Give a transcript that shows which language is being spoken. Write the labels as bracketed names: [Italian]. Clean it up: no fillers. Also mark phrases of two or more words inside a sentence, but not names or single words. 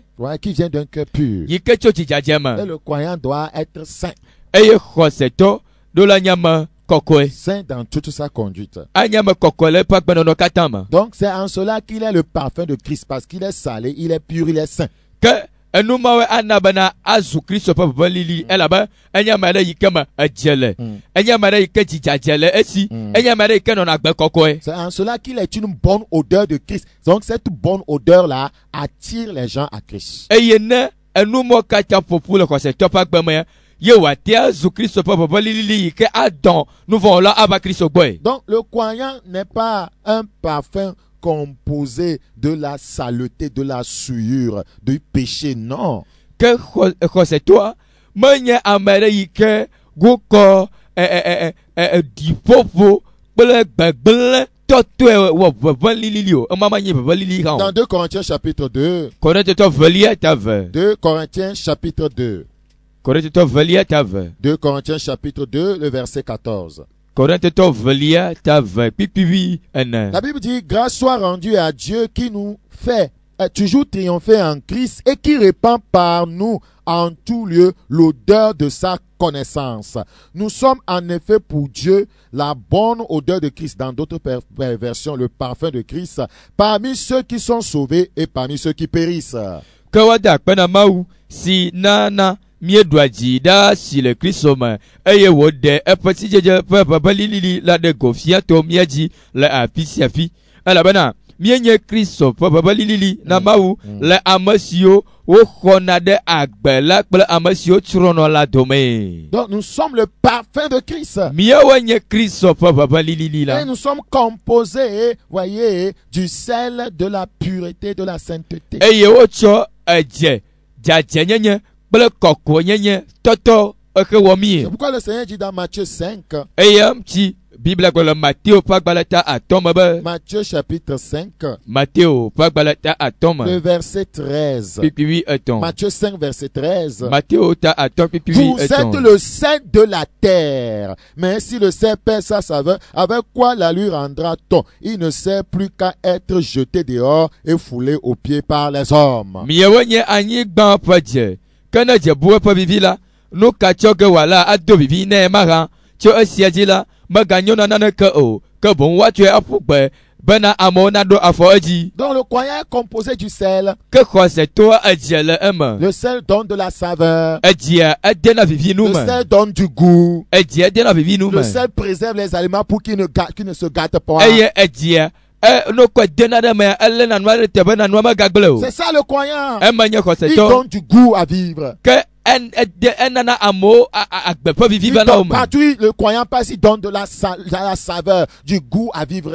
[French] Voilà, qui vient d'un cœur pur. [Ewe] yi ke tso dzidzadze [French] Et [Ewe] me. [French] le croyant doit être saint. [Ewe] eye xɔsetɔ ɖo le anyame kɔkɔe. [French] Saint dans toute sa conduite. [Ewe] anyame kɔkɔe le eƒe agbenɔnɔ katã me. [French] Donc c'est en cela qu'il est le parfum de Christ, parce qu'il est salé, il est pur, il est saint. [Ewe] ke enumawoe ana bena azu kristo ƒe ʋeʋẽlili elabe enye ame aɖe yi ke me edze le enye ame aɖe yi ke dzidzadze le esi enye ame aɖe yi ke nɔna agbe kɔkɔe. [French] C'est en cela qu'il est une bonne odeur de Christ. Donc cette bonne odeur-là attire les gens à Christ. [Ewe] eye ne enumɔ katã ƒoƒu le xɔsetɔ ƒe agbe me ye wòate azu kristo ƒe ʋeʋẽlili yi ke adɔn nuvɔwɔla ava kristo gbɔe. [French] Donc le croyant n'est pas un parfum composé de la saleté, de la souillure, du péché, non. [Ewe] ke xɔsetɔa menye ame aɖe yi ke wokɔ ɖiƒoƒo kple gbegblẽ tɔtɔe wɔ ʋeʋẽlili o emama nye ʋeʋẽlili hã o. [French] Dans 2 Corinthiens chapitre 2, [Ewe] Korintotɔ velia ta ve. [French] 2 Corinthiens chapitre 2, [Ewe] Korintotɔ velia ta ve. [French] 2 Corinthiens chapitre 2, le verset 14. [Ewe] Korintotɔ velia ta ve kpikpivi ene. [French] La Bible dit, grâce soit rendue à Dieu qui nous fait toujours triompher en Christ et qui répand par nous en tout lieu l'odeur de sa connaissance. Nous sommes en effet pour Dieu la bonne odeur de Christ, dans d'autres versions le parfum de Christ, parmi ceux qui sont sauvés et parmi ceux qui périssent. [Ewe] Ke woada akpe na Mawu si nana míeɖua dzi ɖa si le kristo me eye wòɖe eƒe sidzedze ƒe ʋeʋẽlili la ɖe go fia to mía dzi le afi sia afi elabena míenye kristo ƒe ʋeʋẽlili na Mawu le ame siwo woxɔna ɖe agbe la kple ame siwo tsrɔ̃nɔ la dome. [French] Donc nous sommes le parfum de Christ. [Ewe] Míawoe nye kristo ƒe ʋeʋẽlili la. [French] Et nous sommes composés, voyez, du sel, de la pureté, de la sainteté. [Ewe] eye wotsɔ edze dzadzenyenye kple kɔkɔenyenye tɔtɔ exe wɔ mí. [French] C'est pourquoi le Seigneur dit dans Matthieu 5, [Ewe] eye ŋutsi biblia gblɔ le Mateo ƒe agbalẽ ta 5 me be [French] Matthieu chapitre 5, [Ewe] Mateo ƒe agbalẽ ta 5 le me [French] verset 13. [Ewe] kpikpivi 3. [French] Matthieu 5, verset 13. [Ewe] Mateo ta 5 kpikpivi [French] Vous êtes [Ewe] 3. [French] le sel de la terre. Mais si le sel perd sa saveur, avec quoi la lui rendra-t-on? Il ne sert plus qu'à être jeté dehors et foulé aux pieds par les hommes. [Ewe] Míawoe nye anyigba ƒe dze ke ne dze bu eƒe vivi la nu ka tsɔ ge wòala ado vivi nɛ mahã tso esia dzi la meganyo na naneke o ke boŋ woatsɔe aƒu gbe bena amewo naɖo afɔ edzi. [French] Donc le croyant est composé du sel. [Ewe] ke xɔsetɔa edze le eme. [French] Le sel donne de la saveur. [Ewe] Edzia edena vivi nu [French] Le [Ewe] me. [French] sel donne du goût. [Ewe] Edzia edena vivi nu [French] Le [Ewe] me. [French] sel préserve les aliments pour qu'ils ne se gâtent pas. [Ewe] eye edzia nokɔ dena ɖe me elé nanua ɖe te be nanua megagblẽ o. [French] C'est ça le croyant. [Ewe] eme nye [French] Il [Ewe] xɔsetɔ [French] donne du goût à vivre. [Ewe] ke enana amewo agbe ƒe vivi va na wo me. [French] Partout le croyant passe, il donne de la saveur, du goût à vivre.